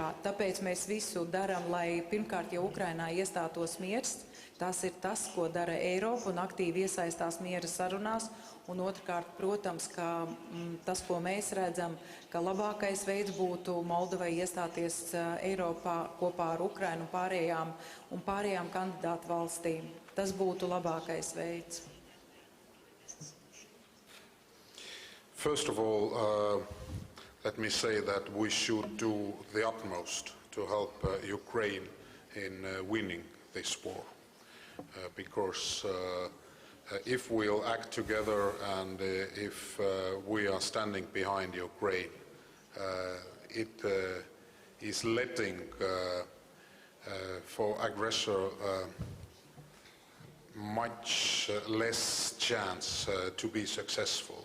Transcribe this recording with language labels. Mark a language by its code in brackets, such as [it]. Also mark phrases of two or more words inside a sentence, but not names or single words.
[lv] Tāpēc mēs visu darām, lai pirmkārt, ja Ukrainā iestātos miers, tas ir tas, ko dara Eiropa un aktīvi iesaistās miera sarunās. Un otrkārt, protams, ka tas, ko mēs redzam, ka labākais veids būtu Moldovai iestāties Eiropā kopā ar Ukrainu un pārējām kandidātu valstīm. Tas būtu labākais veids. [en] First of all, let me say that we should do the utmost to help Ukraine in winning this war. Because if we'll act together and if we are standing behind Ukraine, it is letting for aggressor much less chance to be successful.